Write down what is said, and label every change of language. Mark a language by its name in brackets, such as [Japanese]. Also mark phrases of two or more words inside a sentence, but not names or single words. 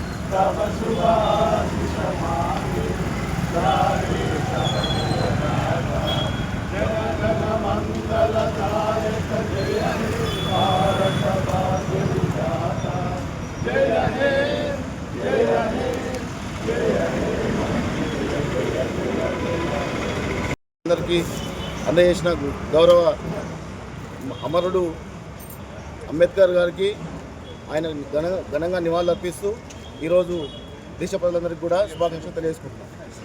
[Bangla] তব শুভ আশিস মাগে গাহে তব গুণগাথা। জয় জন মঙ্গলদায়ক জয় হে ভারত ভাগ্যবিধাতা। জয় হে জয় হে জয় হে। [Telugu] అందరికీ అందజేసిన గౌరవ అమరుడు అంబేద్కర్ గారికి ఆయన ఘనంగా నివాళులు అర్పిస్తూ ఈరోజు దేశ ప్రజలందరికీ కూడా శుభాకాంక్షలు తెలియజేసుకుంటున్నాం.